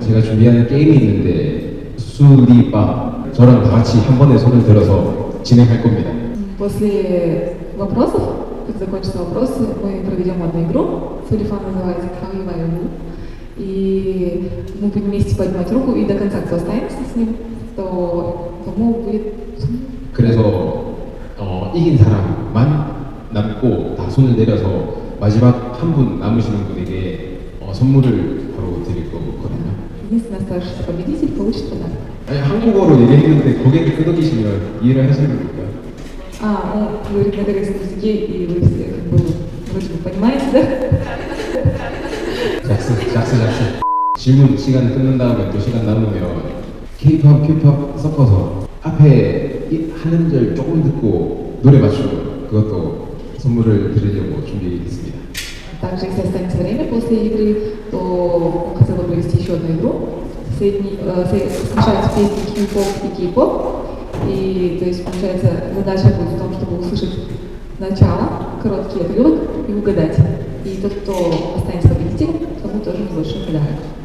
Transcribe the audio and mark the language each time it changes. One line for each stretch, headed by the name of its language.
Korean: 제가 준비하는 게임이 있는데 수리바 저랑 다 같이 한 번에 손을 들어서 진행할 겁니다.
Russian: После вопросов, как закончатся вопросы, мы проведем одну игру. Сурифа называется «Хавивайву». И мы будем вместе поднимать руку, и до конца, кто останется с ним, то тому будет...
Korean: 그래서 이긴 사람만 남고 다 손을 내려서 마지막 한 분 남으시는 분에게 선물을 바로 드릴 거거든요.
Russian: Единственный оставшийся победитель получит подарок.
Korean: 아니 한국어로 얘기했는데 고개를 끄덕이시면 이해를 하시는 겁니까?
Russian: Он говорит на корейском языке, и вы все как бы вроде бы понимаете, да? 작스.
Korean: 질문 시간 끝난 다음에 또 시간 남으면 K-pop, Q-pop 섞어서 앞에 한 음절 조금 듣고 노래 맞추고 그것도 선물을 드리려고 준비했습니다.
Russian: Также, если останется время после игры, то хотел бы провести еще одну игру. Смешаются песни Q-pop и K-pop. И, то есть, получается, задача будет в том, чтобы услышать начало, короткий отрывок и угадать. И тот, кто останется победителем, тому тоже возложен подарок.